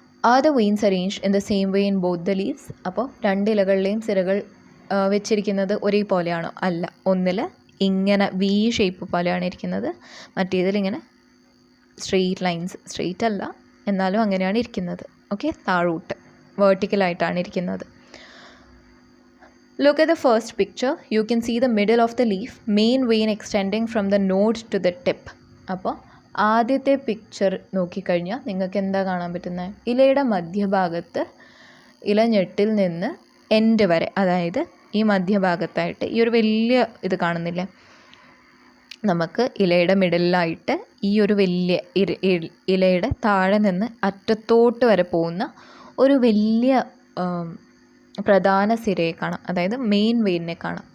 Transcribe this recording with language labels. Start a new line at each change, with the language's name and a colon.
English: Are the veins arranged in the same way in both the leaves?
Malayalam: അപ്പോൾ രണ്ട് ഇലകളിലെയും സിരകൾ വെച്ചിരിക്കുന്നത് ഒരേപോലെയാണോ? അല്ല. ഒന്നിൽ ഇങ്ങനെ വി ഷേപ്പ് പോലെയാണ് ഇരിക്കുന്നത്, മറ്റേതിൽ ഇങ്ങനെ സ്ട്രെയിറ്റ് ലൈൻസ്, സ്ട്രെയിറ്റ് അല്ല എന്നാലും അങ്ങനെയാണ് ഇരിക്കുന്നത്. ഓക്കെ, താഴോട്ട് വേർട്ടിക്കലായിട്ടാണ് ഇരിക്കുന്നത്.
English: Look at the first picture. You can see the middle of the leaf, main vein extending from the node to the tip.
Malayalam: അപ്പോൾ ആദ്യത്തെ പിക്ചർ നോക്കിക്കഴിഞ്ഞാൽ നിങ്ങൾക്ക് എന്താ കാണാൻ പറ്റുന്നത്? ഇലയുടെ മധ്യഭാഗത്ത് ഇലഞ്ഞെട്ടിൽ നിന്ന് എൻഡ് വരെ, അതായത് ഈ മധ്യഭാഗത്തായിട്ട് ഈ ഒരു വലിയ ഇത് കാണുന്നില്ലേ, നമുക്ക് ഇലയുടെ മിഡിലായിട്ട് ഈ ഒരു വലിയ ഇലയുടെ താഴെ നിന്ന് അറ്റത്തോട്ട് വരെ പോകുന്ന ഒരു വലിയ പ്രധാന സിരയെ കാണാം, അതായത് മെയിൻ വെയിനെ കാണാം.